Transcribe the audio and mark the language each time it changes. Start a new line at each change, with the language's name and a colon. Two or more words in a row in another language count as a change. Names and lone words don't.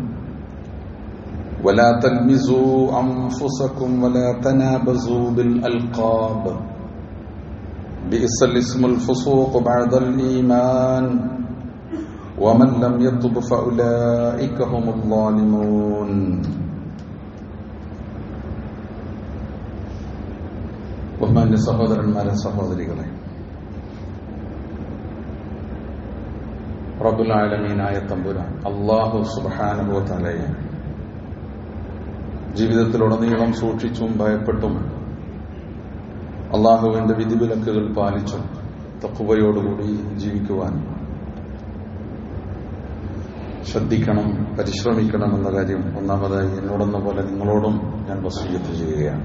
Arabic: ولا تلمزوا أنفسكم ولا تنابزوا بالألقاب بئس الاسم الفسوق بعد الإيمان ومن لم يتب فأولئك هم الظالمون
Malayalam: ബഹുമാന്യ സഹോദരന്മാരെ സഹോദരികളെ, റബ്ബുൽ ആലമീനായ തമ്പുരാൻ
Arabic: الله سبحانه و
Malayalam: തആലയെ ജീവിതത്തിലുടനീളം സൂക്ഷിച്ചും ഭയപ്പെട്ടും അല്ലാഹുവിന്റെ വിധിവിലക്കുകൾ പാലിച്ചും തഖ്വയോടുകൂടി ജീവിക്കുവാൻ ശ്രദ്ധിക്കണം, പരിശ്രമിക്കണം എന്ന കാര്യം ഒന്നാമതായി എന്നോടെന്ന പോലെ നിങ്ങളോടും ഞാൻ വസിയ്യത്ത് ചെയ്യുകയാണ്.